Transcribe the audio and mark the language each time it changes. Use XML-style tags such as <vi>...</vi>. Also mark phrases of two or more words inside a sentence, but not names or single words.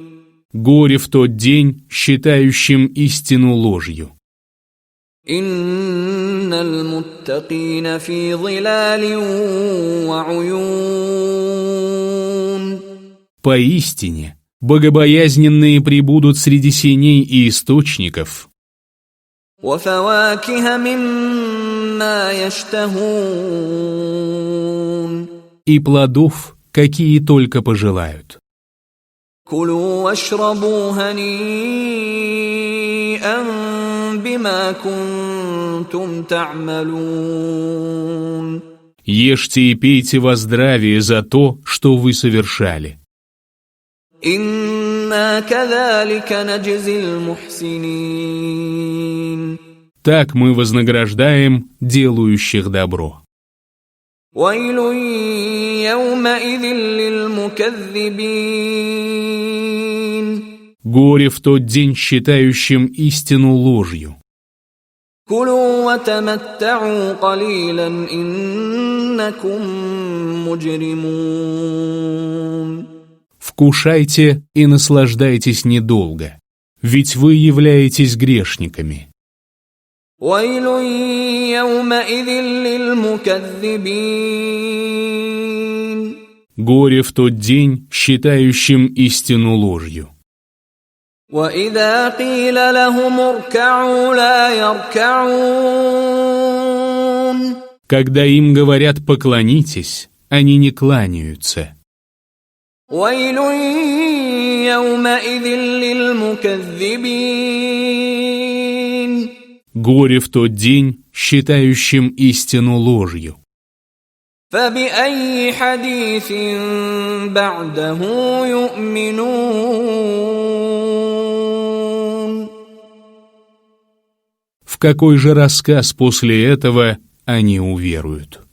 <ru>Горе в тот день считающим истину ложью.</ru> <ar>إن المتقين في ظلال وعيون</ar> <ru>Поистине, богобоязненные пребудут среди сеней и источников,</ru> <ar>وفواكه مما يشتهون</ar> <ru>и плодов, какие только пожелают.</ru> <ar>كلوا واشربوا هنيئا بما كنتم تعملون</ar> <ru>Ешьте и пейте во здравие за то, что вы совершали.</ru> <ar>إنا كذلك نجزي المحسنين</ar> <ru>Так мы вознаграждаем делающих добро.</ru> <ar>ويل يومئذ للمكذبين</ar> <ru>Горе в тот день считающим истину ложью.</ru> <ar>كلوا وتمتعوا قليلا إنكم مجرمون</ar> <ru>Вкушайте и наслаждайтесь недолго, ведь вы являетесь грешниками.</ru> <ar>ويل يومئذ للمكذبين</ar> <ru>Горе в тот день считающим истину ложью.</ru> <ar>وإذا قيل لهم اركعوا لا يركعون</ar> <ru>Когда им говорят «поклонитесь», они не кланяются.</ru> <ar>ويل يومئذ للمكذبين</ar> <ru>Горе в тот день считающим истину ложью.</ru> <ar>فبأي حديث بعده يؤمنون</ar> <ru>В какой же рассказ после этого они уверуют?</ru>